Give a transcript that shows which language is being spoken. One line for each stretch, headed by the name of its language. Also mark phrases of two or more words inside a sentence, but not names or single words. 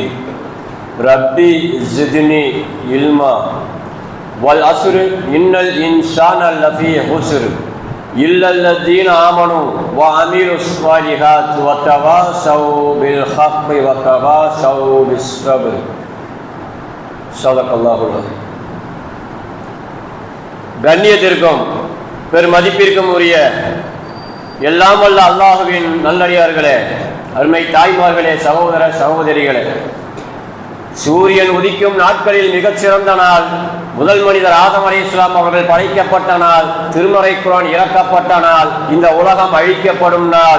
Arabic: ربي زدني علما والعصر إن الإنسان لفي خسر إلا الذين آمنوا وعملوا الصالحات وتواصوا بالحق وتواصوا بالصبر. صدق الله العظيم.
Tamil: கண்ணியத்திற்கும் பெருமதிப்பிற்கும் உரிய எல்லாம் வல்ல அல்லாஹுவின் நல்லடியார்களே, அருமை தாய்மார்களே, சகோதர சகோதரிகளே, சூரியன் உதிக்கும் நாட்களில் மிகச்சிறந்த நாள் முதல் மனிதர் ஆதம் அலைஹிஸ்ஸலாம் அவர்கள் படைக்கப்பட்ட நாள், திருமறை குர்ஆன் இறக்கப்பட்ட நாள், இந்த உலகம் அழிக்கப்படும் நாள்.